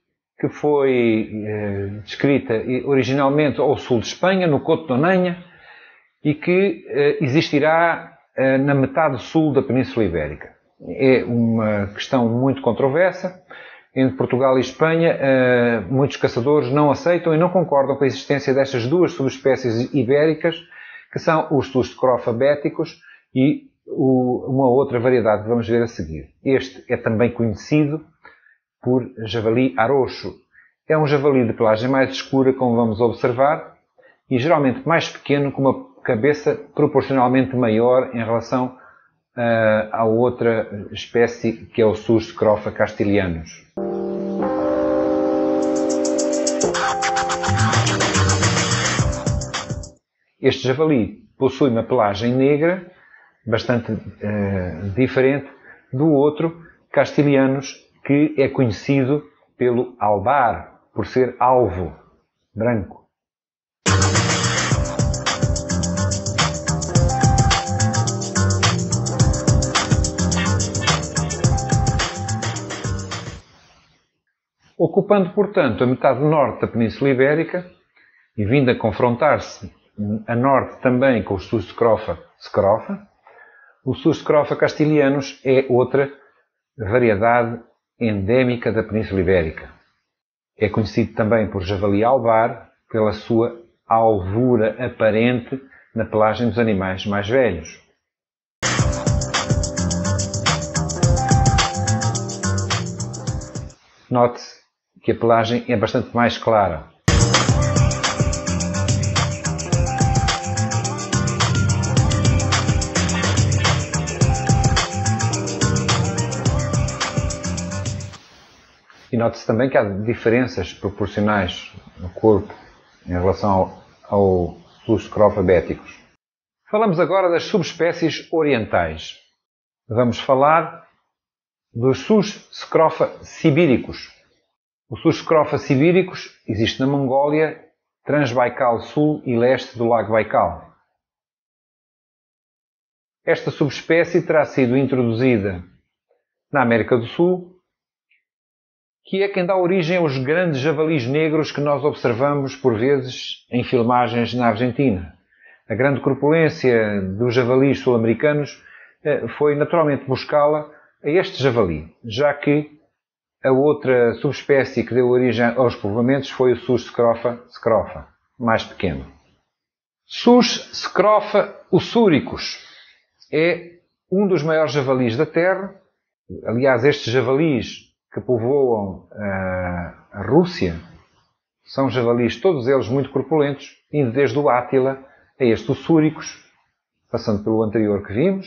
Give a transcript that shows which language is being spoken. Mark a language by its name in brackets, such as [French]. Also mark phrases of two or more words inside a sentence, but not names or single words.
[Portuguese] que foi descrita originalmente ao sul de Espanha, no Couto de Onanha, e que existirá na metade sul da Península Ibérica. É uma questão muito controversa. Entre Portugal e Espanha, muitos caçadores não aceitam e não concordam com a existência destas duas subespécies ibéricas, que são os Sus scrofa beaticus e uma outra variedade que vamos ver a seguir. Este é também conhecido por javali arocho. É um javali de pelagem mais escura, como vamos observar, e geralmente mais pequeno, com uma cabeça proporcionalmente maior em relação à outra espécie, que é o Sus scrofa castilianus. Este javali possui uma pelagem negra, bastante diferente do outro, Castilianus, que é conhecido pelo albar, por ser alvo, branco. Ocupando, portanto, a metade norte da Península Ibérica e vindo a confrontar-se a norte também com o Sus scrofa scrofa, o Sus scrofa castilianus é outra variedade endémica da Península Ibérica. É conhecido também por javali albar, pela sua alvura aparente na pelagem dos animais mais velhos. Note-se que a pelagem é bastante mais clara. E note-se também que há diferenças proporcionais no corpo em relação ao Sus scrofa beaticus. Falamos agora das subespécies orientais. Vamos falar dos Sus scrofa sibíricus. O Sus scrofa sibíricus existe na Mongólia, Transbaikal sul e leste do Lago Baikal. Esta subespécie terá sido introduzida na América do Sul, que é quem dá origem aos grandes javalis negros que nós observamos por vezes em filmagens na Argentina. A grande corpulência dos javalis sul-americanos foi naturalmente buscá-la a este javali, já que a outra subespécie que deu origem aos povoamentos foi o sus scrofa, mais pequeno. Sus scrofa usuricus é um dos maiores javalis da Terra. Aliás, estes javalis que povoam a Rússia são javalis, todos eles muito corpulentos, indo desde o átila a este usuricus, passando pelo anterior que vimos.